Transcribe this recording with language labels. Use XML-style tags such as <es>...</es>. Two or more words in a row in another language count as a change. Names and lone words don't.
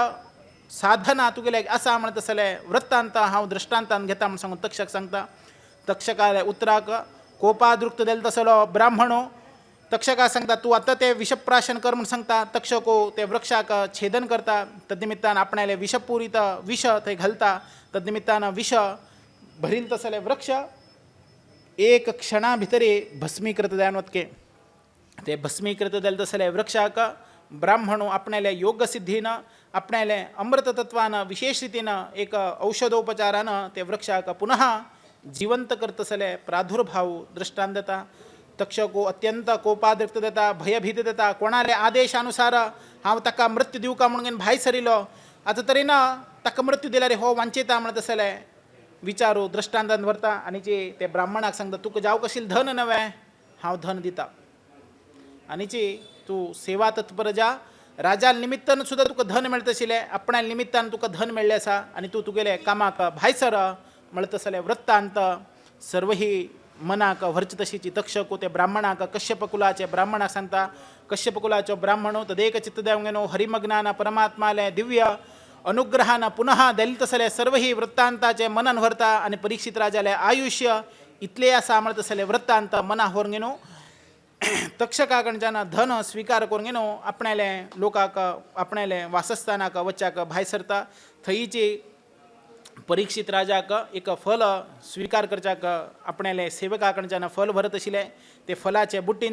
<kok>साधना तुगेले आसा म्हणत असले वृत्तांत हांव दृश्टांतान घेता म्हूण सांगून तक्षक सांगता तक्षकाले उतराक कोपादृक्त जाल्लो तसलो ब्राह्मणो तक्षका सांगता तूं आतां ते विषप्राशन कर म्हूण सांगता तक्षको ते वृक्षाक छेदन करता तद्निमित्तान आपणाले विषपूरित विष थंय घालता तद्निमित्तान विष भरिल्लो तसले वृक्ष एक क्षणा भितरी भस्मीकृत जावन वतके ते भस्मीकृत जाल्ले तसले वृक्षाक ब्राह्मणो आपणाले योग सिद्धीन आपणाले अमृत तत्वान विशेष रितीन एक औषधोपचारान ते वृक्षाक पुनः जिवंत करतसले प्रादुर्भाव दृष्टांत देता तक्षको अत्यंत कोपादृक्त देता भयभीत देता कोणाले आदेशानुसार हांव ताका मृत्यू दिवका म्हणून भायर सरिलो आतां तरीन ताका मृत्यू दिल्यार हो वांचिता म्हणत तसले विचारू दृष्टांतान व्हरता आनी ते ब्राह्मणाक सांगता तुका जावक आशिल्लें धन नवें हांव धन दिता आनीची तूं सेवा तत्पर जा राजा निमित्तान सुद्दां तुका धन मेळटा आशिल्लें आपणा निमित्तान तुका धन मेळ्ळें आसा आनी तूं तुगेले कामाक भायर सर म्हणटा तसले वृत्तांत सर्व ही मनाक व्हरचे तशीची तक्षक ते ब्राह्मणाक कश्यप कुलाचे ब्राह्मणाक सांगता कश्यप कुलाचो ब्राह्मणो तदेक चित्त देवंक गेलो हरिमग्नान परमात्माले दिव्य अनुग्रहान पुनः दलित तसले सर्व ही वृत्तांताचे मनन व्हरता आनी परीक्षित राजाले आयुष्य इतले आसा म्हणटा तसले वृत्तांत मना व्हरून गेलो तक्षका कडच्यान धन स्वीकार करून गेलो आपणाले लोकांक आपणाले वासस्थानाक वच्चाक भायर सरता थंयची परीक्षित राजाक एक फल स्वीकार करच्याक आपणाले सेवकाकडच्यानं फल भरत आशिल्ले ते फलाचे बुट्टीन</kok>